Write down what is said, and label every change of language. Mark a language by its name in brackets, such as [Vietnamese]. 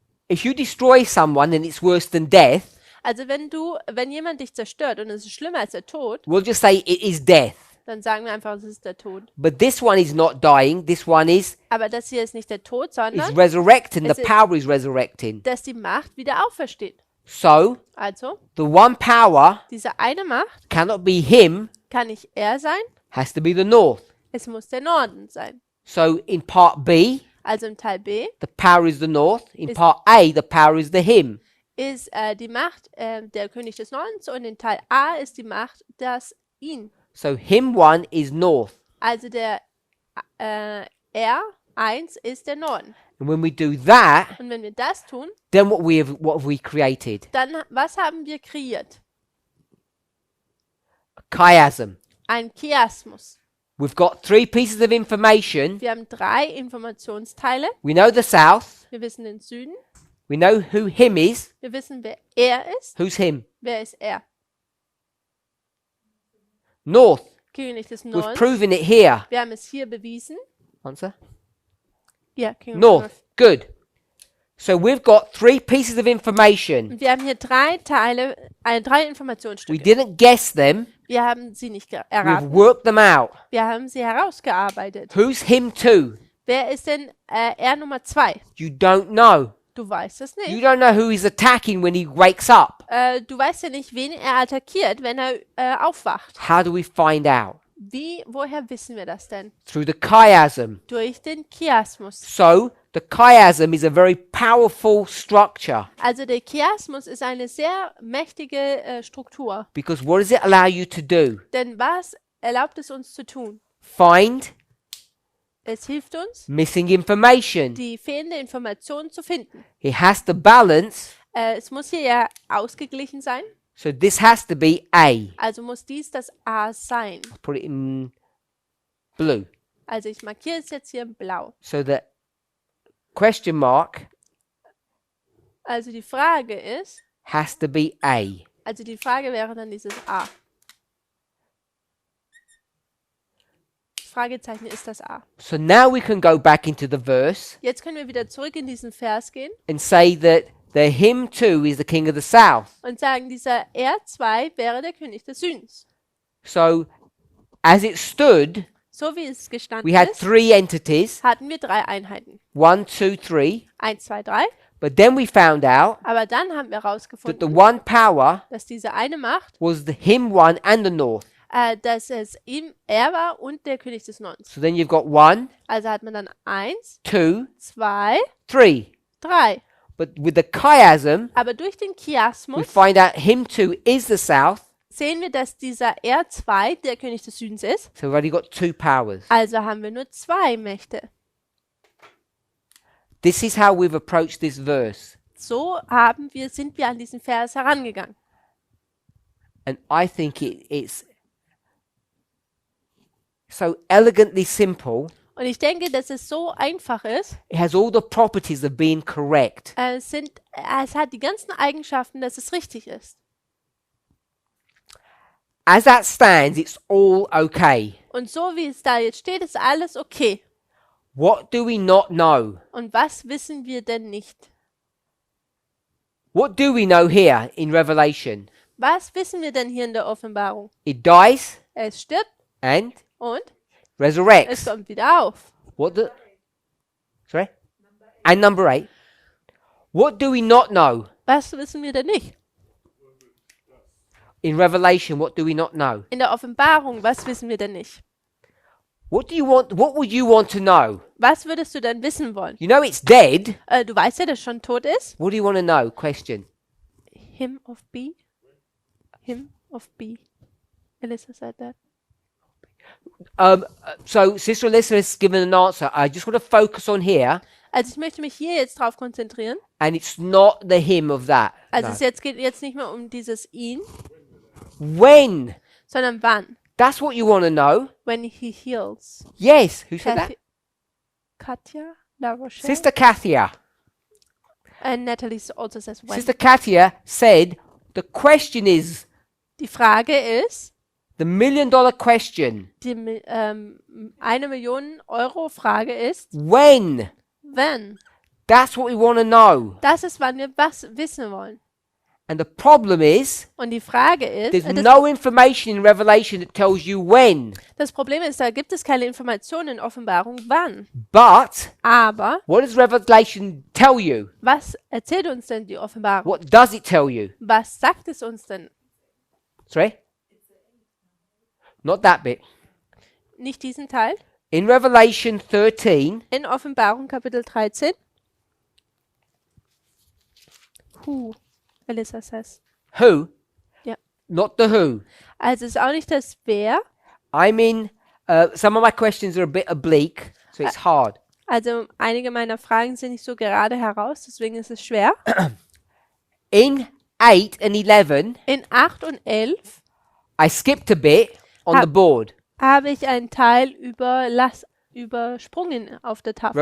[English] If you destroy someone and it's worse than death, [German] Also wenn jemand dich zerstört und es ist schlimmer als der Tod, [English] we'll just say it is death. [German] dann sagen wir einfach, es ist der Tod. [English] But this one is not dying. This one is [German] Aber das hier ist nicht der Tod, sondern [English] resurrecting. [German] Es [English] The [German] ist- [English] power is resurrecting. [German] dass die Macht wieder aufersteht. [English] So [German] Also, [English] the one power [German] diese eine Macht [English] cannot be him, [German] kann nicht er sein, [English] has to be the north. [German] es muss der Norden sein. [English] So in part B, [German] Also im Teil B [English] the power is the north. In [German] Is- [English] part A, the power is the him. [German] ist die Macht der König des Nordens und in Teil A ist die Macht das ihn. [English] So him 1 is north. [German] Also der R1 ist der Norden. [English] And when we do that, [German] Und wenn wir das tun, [English] then what have we created? [German] dann was haben wir kreiert? [English] A chiasm. [German] Ein Chiasmus. [English] We've got 3 pieces of information. [German] Wir haben 3 Informationsteile. [English] We know the south. [German] Wir wissen den Süden. [English] We know who him is. [German] Wir wissen, wer er ist. [English] Who's him? [German] Wer ist er? [English] North. [German] König des [English] We've [German] Nordens. [English] proven it here. [German] Wir haben es hier bewiesen. [English] Answer. [German] Ja, König des [English] North. [German] Nordens. [English] Good. So we've got 3 pieces of information. [German] Und wir haben hier 3 Teile, 3 [English] We [German] Informationsstücke. [English] didn't guess them. [German] Wir haben sie nicht [English] We've [German] erraten. [English] worked them out. [German] Wir haben sie herausgearbeitet. [English] Who's him 2? [German] Wer ist denn R Nummer 2? [English] You don't know. [German] Du weißt es [English] You [German] nicht. [English] don't know who he's attacking when he wakes up. [German] Du weißt ja nicht, wen er attackiert, wenn er aufwacht. [English] How do we find out? [German] Woher wissen wir das denn? [English] Through the chiasm. [German] Durch den Chiasmus. [English] So the chiasm is a very powerful structure [German] Also der Chiasmus ist eine sehr mächtige Struktur. [English] because what does it allow you to do? [German] Denn was erlaubt es uns zu tun? [English] Find [German] Es hilft uns, [English] missing information. [German] die fehlende Information zu finden. [English] It has to balance, [German] Es muss hier ja ausgeglichen sein. [English] so this has to be A. [German] Also muss dies das A sein. [English] Put it in blue. [German] Also ich markiere es jetzt hier in blau. [English] So the question mark [German] Also die Frage ist, [English] has to be A. [German] also die Frage wäre dann dieses A. Fragezeichen ist das A. [English] So now we can go back into the verse [German] Jetzt können wir wieder zurück in diesen Vers gehen [English] and say that the him too is the king of the south. [German] und sagen, dieser R2 wäre der König des Südens. [English] So as it stood, [German] So wie es gestanden [English] we had [German] ist, [English] 3 entities, [German] hatten wir 3 Einheiten. [English] 1, 2, 3. [German] 1, 2, 3. [English] But then we found out [German] Aber dann haben wir [English] that the [German] herausgefunden, [English] one power [German] dass diese eine Macht, [English] was the him 1 and the north. [German] dass es er war und der König des Nordens. [English] So then you've got 1, [German] Also hat man dann 1, [English] 2, [German] 2, [English] 3. [German] 3. [English] But with the chiasm, [German] Aber durch den [English] we [German] Chiasmus [English] find out him 2 is the south. [German] sehen wir, dass dieser R2 der König des Südens ist. [English] So we've only got 2 powers. [German] Also haben wir nur 2 Mächte. [English] This is how we've approached this verse. [German] So sind wir an diesen Vers herangegangen. [English] And I think it's so elegantly simple. [German] Und ich denke, dass es so einfach ist. [English] It has all the properties of being correct. [German] Es hat die ganzen Eigenschaften, dass es richtig ist. [English] As that stands, it's all okay. [German] Und so wie es da jetzt steht, ist alles okay. [English] What do we not know? [German] Und was wissen wir denn nicht? [English] What do we know here in Revelation? [German] Was wissen wir denn hier in der Offenbarung? [English] It dies [German] Es stirbt [English] and [German] und es [English] resurrects. [German] kommt wieder auf. [English] What the? Sorry? And number 8. What do we not know? [German] Was wissen wir denn nicht? [English] In Revelation, what do we not know? [German] In der Offenbarung, was wissen wir denn nicht? [English] What would you want to know? [German] Was würdest du denn wissen wollen? [English] You know it's dead. [German] Du weißt ja, dass schon tot ist. [English] What do you want to know? Question. Him of B. Him of B. Elisa said that. So Sister Alyssa has given an answer. I just want to focus on here, [German] Also ich möchte mich hier jetzt drauf konzentrieren. [English] and it's not the him of that. [German] Also [English] No. [German] es geht jetzt nicht mehr um dieses ihn, [English] When? [German] sondern wann. [English] That's what you want to know. When he heals. Yes. Who said that? Katja, La Rochelle. Sister Kathia. And Natalie also says when. Sister Katia said the question is [German] Die Frage ist, [English] the $1 million question. [German] die 1 Million Euro Frage ist, [English] When? [German] wenn. [English] That's what we want to know. [German] Das ist, wann wir was wissen wollen. [English] And the problem is [German] Und die Frage ist, [English] there's no information in Revelation that tells you when. [German] das Problem ist, da gibt es keine Informationen in Offenbarung, wann. [English] But [German] Aber [English] what does Revelation tell you? [German] was erzählt uns denn die Offenbarung? [English] What does it tell you? [German] Was sagt es uns denn? [English] Sorry? Not that bit. [German] Nicht diesen Teil? [English] In Revelation 13, [German] in Offenbarung Kapitel 13. [English] Who, Elisa says. who? [German] Ja. [English] Not the who. [German] Also es ist auch nicht das Wer. [English] I mean, some of my questions are a bit oblique, so it's hard. [German] Also einige meiner Fragen sind nicht so gerade heraus, deswegen ist es schwer. [English] In 8 and 11, [German] In 8 und 11 [English] I skipped a bit on the board. [German] habe ich einen Teil übersprungen auf der Tafel.